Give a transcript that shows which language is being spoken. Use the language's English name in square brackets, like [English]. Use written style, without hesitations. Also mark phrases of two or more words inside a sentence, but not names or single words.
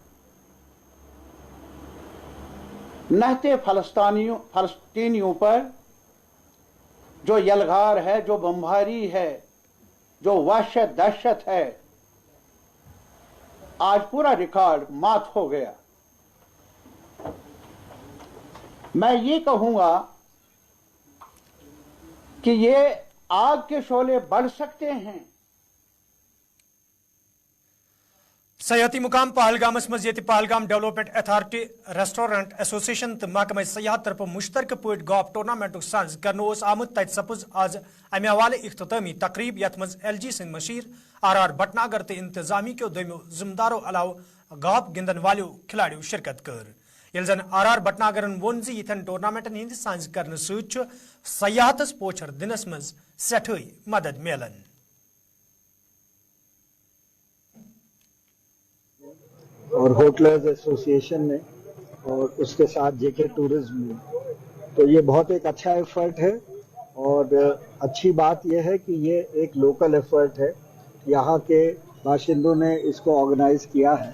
[Urdu] نہتے فلسطینیوں پر جو یلغار ہے, جو بمباری ہے, جو وحشت دہشت ہے, آج پورا ریکارڈ مات ہو گیا. میں یہ کہوں گا کہ یہ آگ کے شعلے بڑھ سکتے ہیں. [Kashmiri] سیاحتی مقام پہلگامس مز یہ پہلگام ڈیولپمنٹ اتھارٹی ریسٹورنٹ ایسوسیشن تو محکمہ سیاحت طرف مشترکہ پٲٹھۍ [English] golf tournament [Kashmiri] ساز کرنے آمت. تت سپز آز امہ حوالہ اختتامی تقریب یت مز ایل جی سند مشیر آر آر بٹناگر تو انتظامی کے دویمو ذمہ دارو علاوہ گاف گندن والو کھلاڑیو شرکت کر. یل زن آر آر بٹناگرن وون زِ یتھن ٹورنامنٹن ہند ساز کرنے ست سیاحتس پوچھر دنس مز سٹھے مدد ملن. [Urdu] اور ہوٹلرز ایسوسیشن نے اور اس کے ساتھ جے کے ٹورزم نے, تو یہ بہت ایک اچھا ایفرٹ ہے. اور اچھی بات یہ ہے کہ یہ ایک [English] local effort [Urdu] ہے, یہاں کے باشندوں نے اس کو آرگنائز کیا ہے.